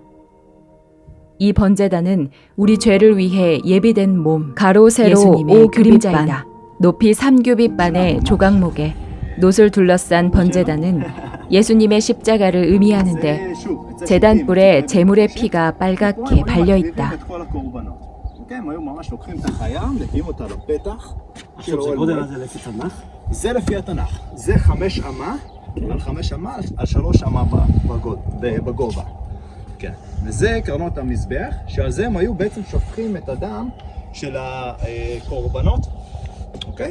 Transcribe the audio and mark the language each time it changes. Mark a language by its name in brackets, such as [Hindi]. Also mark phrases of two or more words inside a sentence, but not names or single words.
[Korean] 이 번제단은 우리 죄를 위해 예비된 몸, 가로 세로 예수님의 5규빗반, 높이 3규빗반의 조각목에 놋을 둘러싼 번제단은 예수님의 십자가를 의미하는데 제단불에 제물의 피가 빨갛게 발려있다. [Hebrew] הם היו ממש לוקחים את החיה, מביאים אותה לפתח של עכשיו, זה אוהל גודל מועד. הזה לפי תנ"ך? זה לפי התנ"ך. זה 5 אמה, על 5 אמה, על 3 אמה בגובה. כן. וזה קרנות המזבח, שעל זה הם היו בעצם שופכים את הדם של הקורבנות, אוקיי?